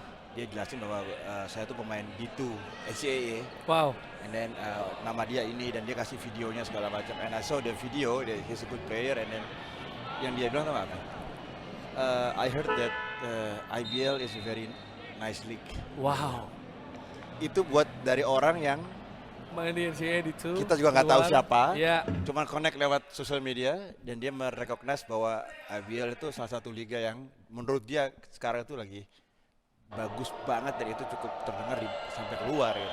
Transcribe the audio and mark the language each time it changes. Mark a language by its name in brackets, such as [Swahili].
[Indonesian] Dia jelasin bahwa saya tuh pemain D2 NCAA. [English] Wow. And then [Indonesian] nama dia ini, dan dia kasih videonya segala macam. [English] And I saw the video, he's a good player. And then [Indonesian] yang dia bilang apa? [English] I heard that IBL is a very nice league. Wow. [Indonesian] Itu buat dari orang yang main di NCAA D2. Kita juga nggak tahu siapa. Yeah. Cuman connect lewat sosial media, dan dia merecognize bahwa IBL itu salah satu liga yang menurut dia sekarang itu lagi bagus banget, dan itu cukup terdengar sampai keluar ya.